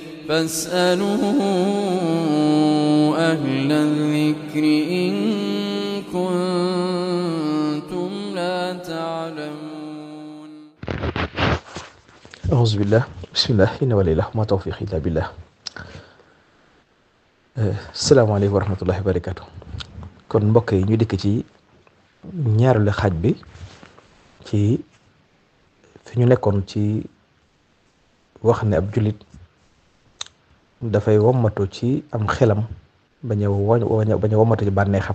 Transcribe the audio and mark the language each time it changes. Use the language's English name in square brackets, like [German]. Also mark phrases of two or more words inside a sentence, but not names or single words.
[Arabic] فاسألوا أهل الذكر إن كنتم لا تعلمون. أعوذ بالله بسم الله إن ولله ما توفيق إلا بالله. السلام عليكم ورحمة الله وبركاته. [Wolof] Kon mbokk yi ñu dikk ci ñaareelu xaaj bi ci fi ñu nekkoon ci wax ne ab jullit dafay wommatu ci am xelam bañ a wommatu ci bànneexam.